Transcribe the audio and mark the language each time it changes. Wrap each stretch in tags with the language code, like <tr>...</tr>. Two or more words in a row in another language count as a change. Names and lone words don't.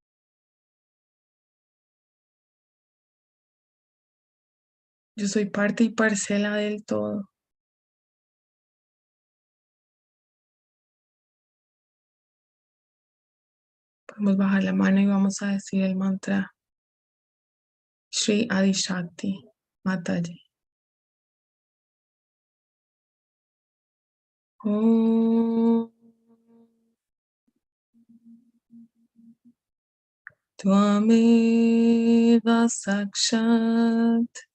<es>Yo soy parte y parcela del todo. Podemos bajar la mano y vamos a decir el mantra Shri Adi Shakti Mataji.</es> <sa>ॐ त्वमेव साक्षात्</sa>